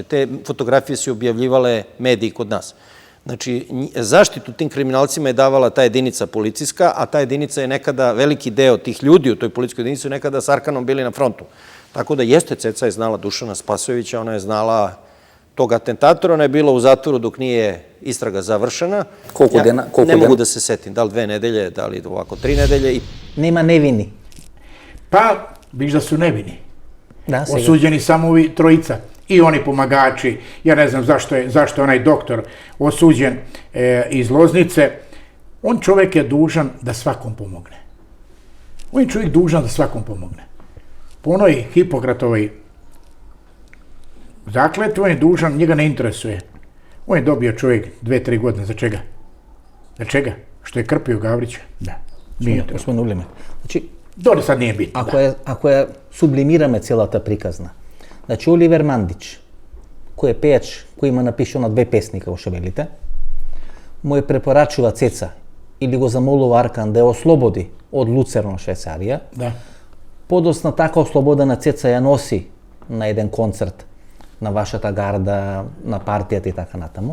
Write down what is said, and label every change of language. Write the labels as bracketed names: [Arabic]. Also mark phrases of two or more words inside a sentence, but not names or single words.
[Serbian] Te fotografije su objavljivale mediji kod nas. Znači, zaštitu tim kriminalcima je davala ta jedinica policijska, a ta jedinica je nekada, veliki deo tih ljudi u toj policijskoj jedinici su nekada s Arkanom bili na frontu. Tako da jeste, Ceca je znala Dušana Spasojevića, ona je znala tog atentatora, ona je bila u zatvoru dok nije istraga završena. Koliko dana? Ne mogu da se setim, da li 2 nedelje, da li ovako 3 nedelje. [Macedonian] Nема невини. [Serbian] Pa, viš da su nevini. [Macedonian] Да, сега. [Serbian] Osuđeni samo ovi trojica. I oni pomagači. Ja ne znam zašto je onaj doktor osuđen iz Loznice. On čovjek je dužan da svakom pomogne. On je čovjek dužan da svakom pomogne. Po onoj Hipokratovoj zakletvi on je dužan, njega ne interesuje. On je dobio čovjek 2-3 godine. Za čega? Za čega? Što je krpio Gavrića? Da. Nije to. [Macedonian] Господин Улеме. Значи, [Serbian] Dobro, sad nije bitno. [Macedonian] Ако ја сублимираме целата приказна, значи Оливер Мандич, кој е пејач, кој има напишано 2 песни, како што велите, му е препорачува Цеца или го замолува Аркан да ја ослободи од Луцерн Швајцарија. [Serbian] Da. [Macedonian] Подосна така ослободена Цеца ја носи на еден концерт на вашата гарда, на партијата и така натаму.